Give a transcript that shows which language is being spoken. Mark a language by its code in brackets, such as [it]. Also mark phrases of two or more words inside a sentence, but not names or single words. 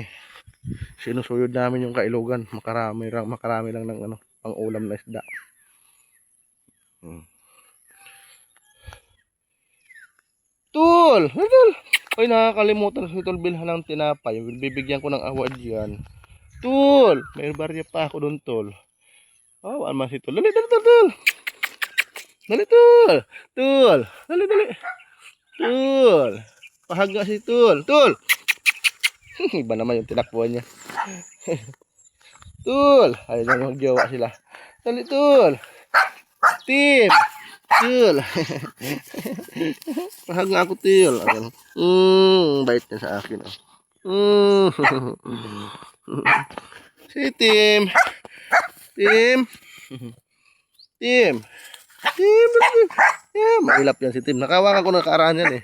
[tl] Sinusuyod namin yung kailugan. Makarami lang ng pang ulam na isda. Tul! Tul! Ay, nakakalimutan si Tul bilhan ng tinapay. Bibigyan ko ng award yan. Tul! May barya pa ako doon, Tul. Oh, ano man si Tul? Dali, Tul! Dali, Tul! Tul! Dali! Tul! Pahag nga si Tul. Tul! Iba naman yung tinakbuhan niya. Tul! Ayun na magjowa sila. Dali, Tul! Tim! Tul! Pahag nga ako, Tul. Bait niya sa akin. Si Tim! Tim! Tim! Tim! Yeah, mailap yan si Tim. Nakawakan ko na kaaraan yan eh.